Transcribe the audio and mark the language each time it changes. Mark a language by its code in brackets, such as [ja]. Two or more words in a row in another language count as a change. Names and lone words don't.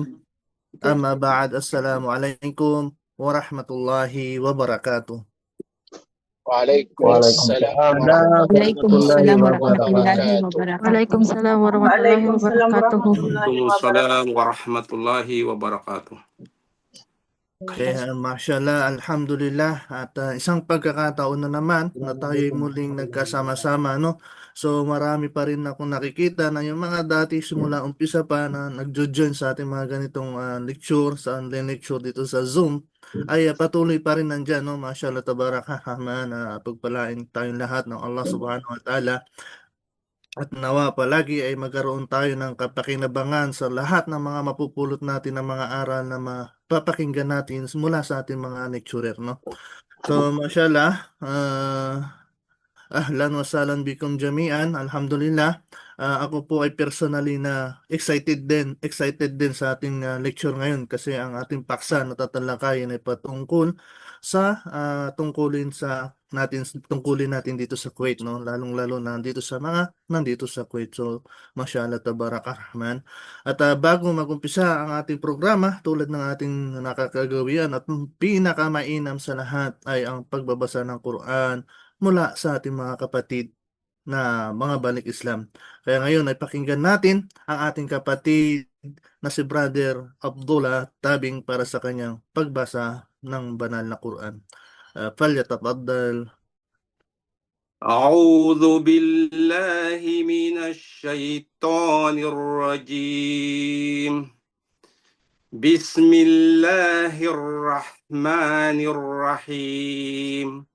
[ar] أما بعد، السلام عليكم ورحمة الله وبركاته. Waalaikumsalam وعليكم السلام ورحمة الله warahmatullahi وعليكم السلام ورحمة الله wabarakatuh. wabarakatuh. وعليكم السلام ورحمة الله وبركاته. وعليكم السلام ورحمة الله وبركاته. Okay, ما شاء الله، الحمد لله, [tl] at isang pagkakataon na naman na tayo muling nagkasama-sama, no? So marami pa rin akong nakikita na yung mga dati simula umpisa pa na nagjo-join sa ating mga ganitong lecture, sa [en] online lecture [tl] dito sa Zoom, ay patuloy pa rin nandyan, no? [ar] ما شاء الله، تبارك الرحمن, [tl] pagpalain tayong lahat ng [ar] الله سبحانه وتعالى. [tl] At nawa palagi ay magkaroon tayo ng kapakinabangan sa lahat ng mga mapupulot natin ng mga aral na mapapakinggan natin mula sa ating mga lecturer, no? So, [ar] ما شاء الله، أهلا وسهلا بكم جميعا. Alhamdulillah. [tl] Ako po ay personally na excited din sa ating lecture ngayon kasi ang ating paksa na tatalakayin ay patungkol sa tungkulin natin dito sa Kuwait, no, lalong-lalo na nandito sa Kuwait. [ar] So ما شاء الله تبارك الرحمن. [tl] At bago magumpisa ang ating programa, tulad ng ating nakakagawian at pinakamainam sa lahat ay ang pagbabasa ng Quran mula sa ating mga kapatid na mga balik Islam. Kaya ngayon ay pakinggan natin ang ating kapatid na si Brother Abdullah Tabing para sa kanyang pagbasa ng banal na Quran. [ar] فليتفضل. أعوذ بالله من الشيطان الرجيم. بسم الله الرحمن الرحيم.